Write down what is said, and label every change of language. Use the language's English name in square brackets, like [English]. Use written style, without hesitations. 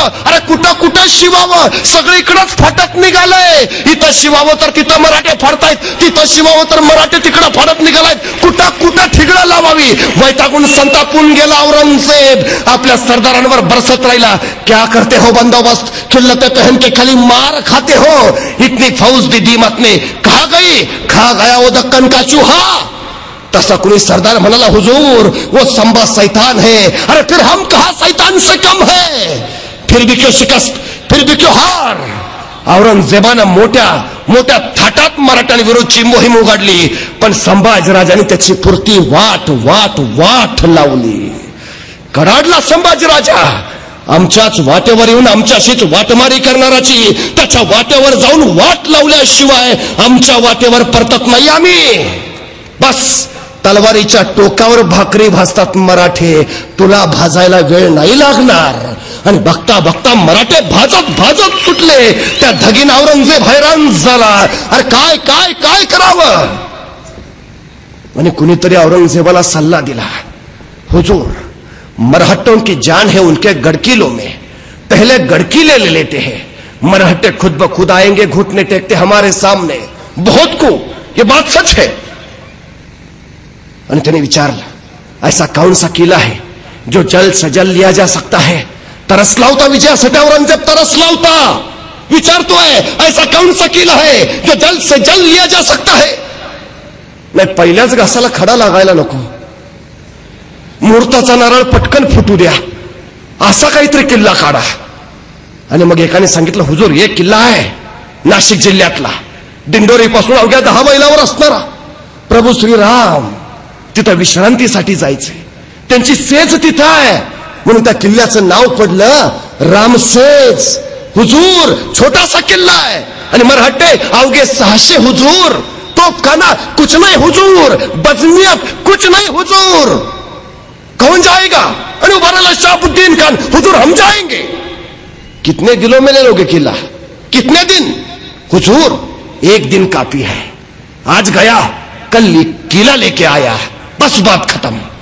[Marathi] अरे कुठं शिवावं, सगळीकडेच फाटक निघालंय. इथं शिवावं तर तिथं मराठे फाडतायत, तिथं शिवावं तर मराठे तिकडं फाडत निघालायत. कुठं ठिगळं लावावी. वैतागून संतापून गेला औरंगजेब, आपल्या सरदारांवर बरसत राहिला. [Hindi] क्या करते हो बंदोबस्त, खिल्लते पहन के खाली मार खाते हो. इतनी फौज दी दीमत ने खा गया वो दक्कन का चूहा. [Marathi] तसा कोई सरदार म्हणाला, [Hindi] हुजूर वो संभा शैतान है. अरे फिर हम कहा शैतान से कम है, फिर भी क्यों शिकस्त, फिर भी क्यों हार. [Marathi] औरंगजेबानं मोठ्या थाटात मराठ्यांविरोधाची मोहीम उघडली, पण संभाजीराजांनी त्याची पुरती वाट लावली. कडाडला संभाजीराजा. आमच्याच वाटेवर येऊन आमच्याशीच वाटमारी करणाराची त्याच्या वाटेवर जाऊन वाट लावल्याशिवाय आमच्या वाटेवर परतत नाही आम्ही. बस तलवारीच्या टोकावर भाकरी भाजतात मराठे, तुला भाजायला वेळ नाही लागणार. आणि बघता मराठे भाजत सुटले. त्या धगीन औरंगजेब हैराण झाला. अरे काय करावं. आणि कुणीतरी औरंगजेबाला सल्ला दिला, [Hindi] हुजूर मरहट्टों की जान है उनके गड़किलों में, पहले गड़किले ले लेते हैं, मरहट्टे खुद ब खुद आएंगे घुटने टेकते हमारे सामने. बहुत को ये बात सच है. [Marathi] आणि त्याने विचारलं, [Hindi] ऐसा कौन सा किला है जो जल्द से जल्द लिया जा सकता है. [Marathi] तरसला होता विजयासाठी औरंगजेब, तरसला होता. विचारतोय, [Hindi] ऐसा कौन सा किला है जो जल्द से जल्द लिया जा सकता है. [Marathi] नाही, पहिल्याच घासाला खडा लागायला नको. मुहूर्ताचा नारळ पटकन फुटू द्या, असा काहीतरी किल्ला काढा. आणि मग एकाने सांगितलं, हुजूर एक किल्ला आहे नाशिक जिल्ह्यातला, दिंडोरी पासून अवघ्या 10 मैलावर असणारा. प्रभू श्रीराम तिथं विश्रांतीसाठी जायचे, त्यांची सेज तिथं आहे, म्हणून त्या किल्ल्याचं नाव पडलं रामसेज. हुजूर छोटासा किल्ला आहे आणि मराठे अवघे 600 हुजूर. [Hindi] तोफखाना कुछ नहीं हुजूर, बजनियत कुछ नहीं हुजूर. कौन जाएगा. [Marathi] आणि उभारला शहाबुद्दीन खान, [Hindi] हुजूर हम जाएंगे. कितने दिनों में ले लोगे किला, कितने दिन. हुजूर 1 दिन काफी है, आज गया कल किला लेके आया, बस बात खत्म.